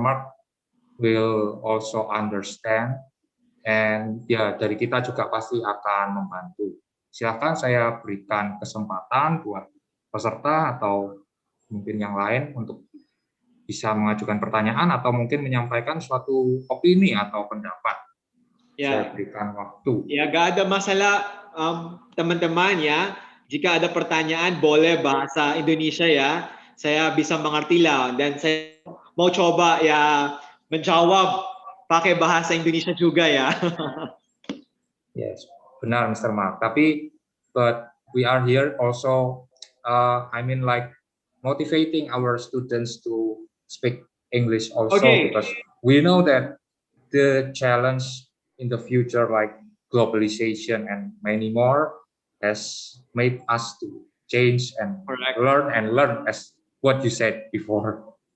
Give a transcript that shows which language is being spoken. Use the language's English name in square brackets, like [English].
[English] Mark will also understand. [Indonesian] And ya dari kita juga pasti akan membantu. Silahkan saya berikan kesempatan buat peserta atau mungkin yang lain untuk bisa mengajukan pertanyaan atau mungkin menyampaikan suatu opini atau pendapat. Saya berikan waktu. Ya, gak ada masalah teman-teman ya. Jika ada pertanyaan boleh bahasa Indonesia ya. Saya bisa mengerti lah, dan saya mau coba ya menjawab pakai bahasa Indonesia juga ya. Yes, benar Mr. Mark. [English] But we are here also, like motivating our students to speak English also, because we know that the challenge in the future, like globalization and many more, has made us to change and learn, as what you said before.